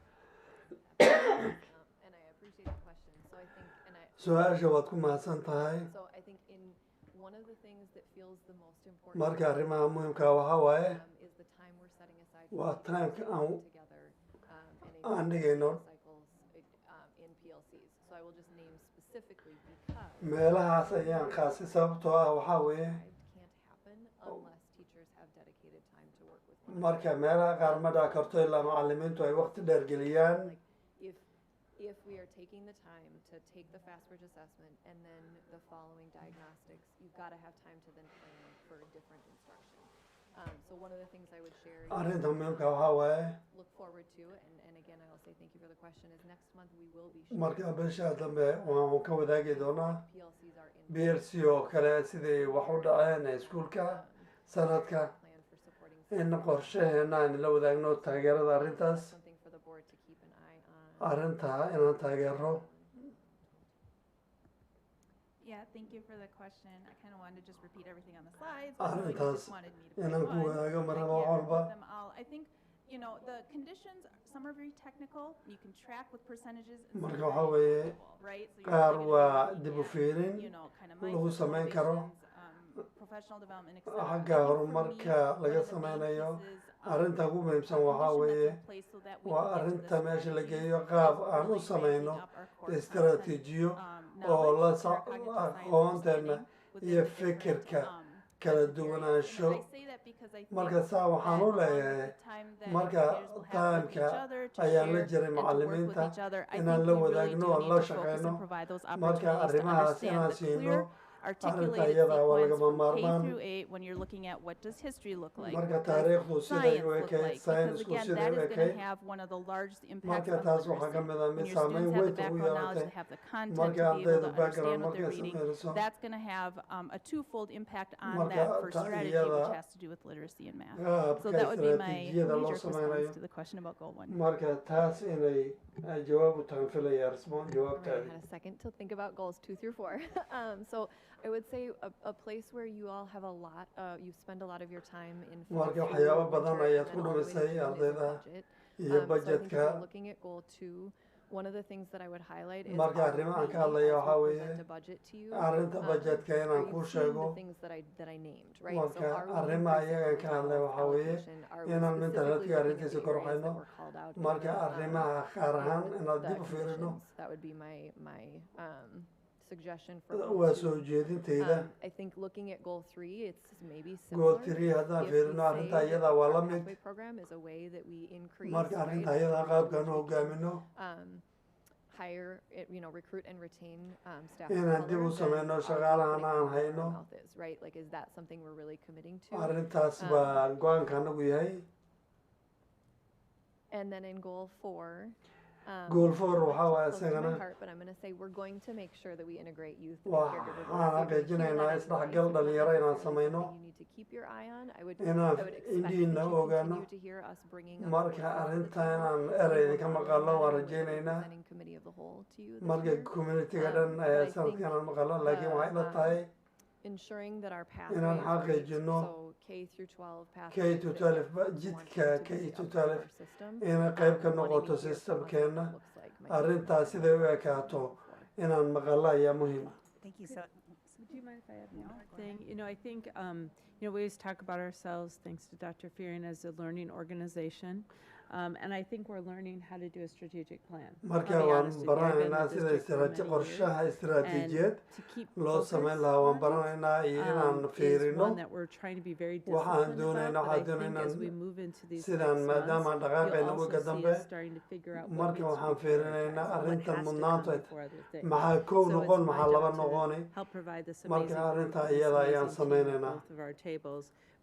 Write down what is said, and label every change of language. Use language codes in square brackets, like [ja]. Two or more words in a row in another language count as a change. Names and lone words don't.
[so] su-aasha waad ku mahadsan tahay marka arrimaha muhiimka waxaa waaye waa timeka aan dhigayno meelahaas ayaan qaasi sababtoo ah waxaa weeye marka meelaha qaar ma dhac karto ilaa macallimiintu ay waqti dheer geliyaan [en] if we are taking the time to take the fast-bridge assessment and then the following diagnostics, you've got to have time to then plan for different instruction. So one of the things I would share, look forward to, and again, I will say thank you for the question, is next month we will be sharing PLCs are in [so] BLC oo kale sidii wax u dhaceen iskuulka sanadka in qorshaheena aan la wadaagno taageerada arrintaas arrinta inaan taageero. [en] Yeah, thank you for the question. I kind of wanted to just repeat everything on the slides. [so] Arrintaas inaan ku wadaago maraba walba. [en] I think, you know, the conditions, some are very technical. You can track with percentages. [so] Marka waxaa weeye qaar waa dib u fiirin lagu samayn karo xagga horumarka laga sameynayo. arrinta ugu muhiimsan waxaa weeye waa arrinta meesha la geeyo qaab aan u samayno istaraatiijiyo oo la aqoonteena iyo fikirka kala duwanaansho marka saa waxaan u leeyahay marka taamka ayaan la jiray macallimiinta inaan la wadaagno oon la shaqeyno marka arrimahaas inaan siino [en] articulated sequence from K through 8 when you're looking at what does history look like, what does science look like, because again, that is going to have one of the largest impacts on literacy. When your students have the background knowledge, they have the content to be able to understand what they're reading, that's going to have a twofold impact on that first strategy, which has to do with literacy and math. So that would be my knee-jerk response to the question about goal 1. [so] marka taas inay jawaab u tahan filaya jawaabtaadi. [en] I had a second to think about goals 2 through 4. So I would say a place where you all have a lot, you spend a lot of your time in [so] marka waxyaabo badan ayaad ku dhumisay ardayda iyo budgetka. [en] Looking at goal 2, one of the things that I would highlight is [so] marka arrimahan ka hadlaya waxaa weeye arrinta budgetka inaan kuu sheego marka arrimaha iyagan ka hadlaya waxaa weeye inaan [en] mental healthka [so] arrintiisa kor waxayno marka arrimaha qaar ahaan inaad dib u fiirino [en] suggestion for [so] waa soo jeedintayda. [en] I think looking at goal 3, it's maybe goal similar. [so] 3 haddaan fiirino arrinta iyada waa la mid [en] program is a way that we increase [so] marka arrinta iyada qaabkaan u hogaamino [en] hire, recruit and retain staff. [so] inaan dib u sameyno shaqaalahan aan hayno [en] right, like is that something we're really committing to? [so] arrintaas baa go-aanka anagu yahay. [en] And then in goal 4, [so] goal 4 waxaa waaye isagana [en] but I'm going to say we're going to make sure that we integrate youth [so] waxaan xaqiijinaynaa isdhexgal dhalinyaro inaan sameyno inaan indhiina ogaano marka arrinta inaan erey idinka maqalo waan rajeyneynaa marka communitiga dhan sanadka inaan maqalo laakiin waxay la tahay [en] ensuring that our [so] inaan xaqiijino K-12 jidka K-12 inay qayb ka noqoto systemkeena arrintaas siday u ekaato inaan maqalo ayaa muhiim ah. [en] Thank you. So, would you mind if I add one thing? I think, we always talk about ourselves, thanks to Dr. Fearing, as a learning organization. And I think we're learning how to do a strategic plan. [so] marka waan baranaynaa sida qorshaha istiraatiijiyeed loo sameyn lahaa waan baranaynaa iyo inaan fiirino waxaan doonaynaa sidaan maadaama dhaqaaqayna wiga dambe marka waxaan fiirinaynaa arrintan mudnaanta maxaa kow noqon maxaa laba noqoni marka arrinta iyada ayaan sameynaynaa